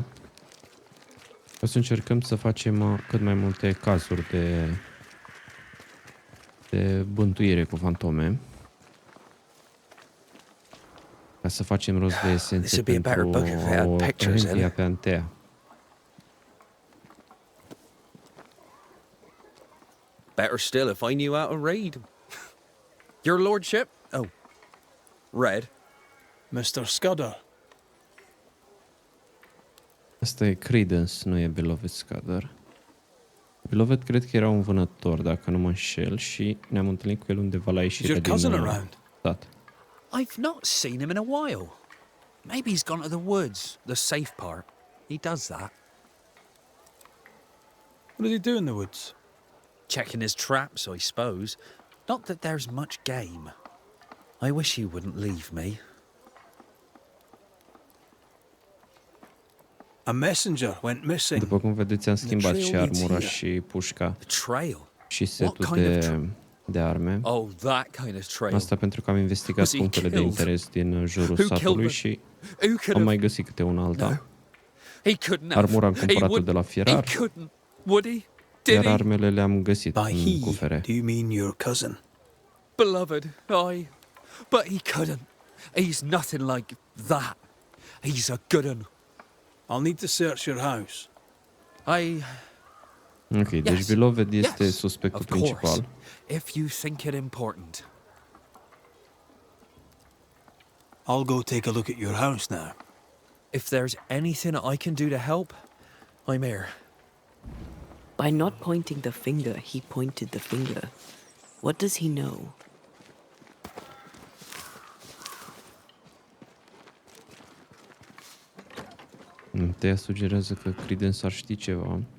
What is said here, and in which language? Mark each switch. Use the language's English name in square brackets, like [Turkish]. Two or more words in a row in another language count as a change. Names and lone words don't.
[Romanian] O să încercăm să facem cât mai multe cazuri de bântuire cu fantome. Ca să facem rost de esențe pentru o învia pe Antea. [English] Better still if I knew how to read. Your lordship? Oh, Red. Mr. Scudder. [Romanian] Asta e Credence, nu e beloved Scudder. Beloved cred că era un vânător, dacă nu mă înșel, și ne-am întâlnit cu el undeva la ieșirea din stat. [English] I've not seen him in a while. Maybe he's gone to the woods, the safe part. He does that. What did he do in the woods? Checking his traps, I suppose. Not that there's much game. I wish he wouldn't leave me. A messenger went missing. [Romanian] După cum vedeți, am schimbat și armura și pușca și setul de arme. [English] Oh, that kind of trail. [Romanian] Asta pentru că am investigat punctele de interes din jurul satului și am mai găsit câte una alta. Armura am cumpărat-o de la fierar, iar armele le-am găsit în cufere. [English] Do you mean your cousin? Beloved, aye. But he couldn't. He's nothing like that. He's a good un. I'll need to search your house. [Romanian] Ok, deci beloved este suspectul principal. [English] If you think it important. I'll go take a look at your house now. If there's anything I can do to help, I'm here. By not pointing the finger, he pointed the finger. What does he know? [Romanian] Antea sugerează că Credence ar ști ceva.